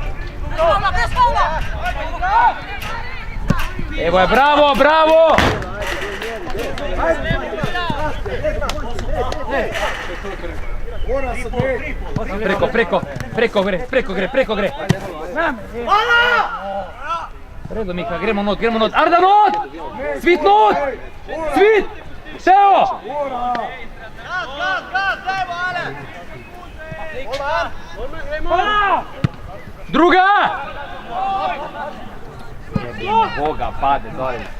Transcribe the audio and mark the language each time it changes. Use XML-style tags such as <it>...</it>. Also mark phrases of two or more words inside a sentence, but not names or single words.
<sl>Evo je, bravo, bravo! Preko gre. Redo, Miha, gremo not. Arda, not! Svit, not! Svit! Teo! Druga! Boga, pade dole.</sl>